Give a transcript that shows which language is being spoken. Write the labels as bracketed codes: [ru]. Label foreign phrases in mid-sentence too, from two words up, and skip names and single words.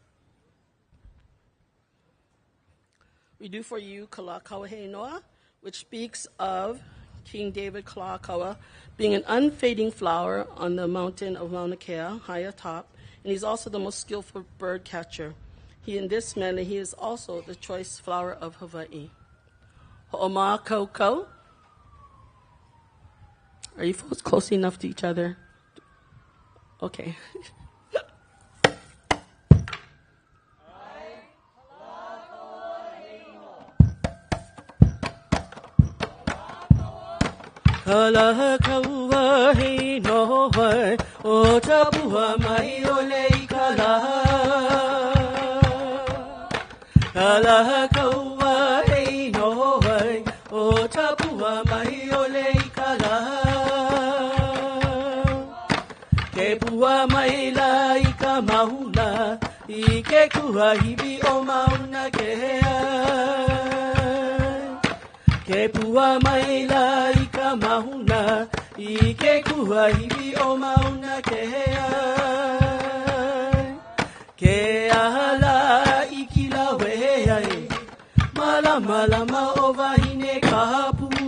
[en] We do for you Kalakaua Heinoa, which speaks of King David Kalakaua being an unfading flower on the mountain of Mauna Kea, high atop, and he's also the most skillful bird catcher. In this mele, he is also the choice flower of Hawaii. [haw] Ho'oma Koukou. [en] Are you folks close enough to each other? Okay. [haw] Kalakaua Heinoa, o tapua mai o leikala. Kalakaua Heinoa, o tapua mai o leikala. Ke pua mai la I ka mauna, I ke kua hibi o mauna kea. Ke pua mai la I ka mauna, I ke kua hibi o mauna kea. Ke ahala I kila weai, malama o wahine ka hapu.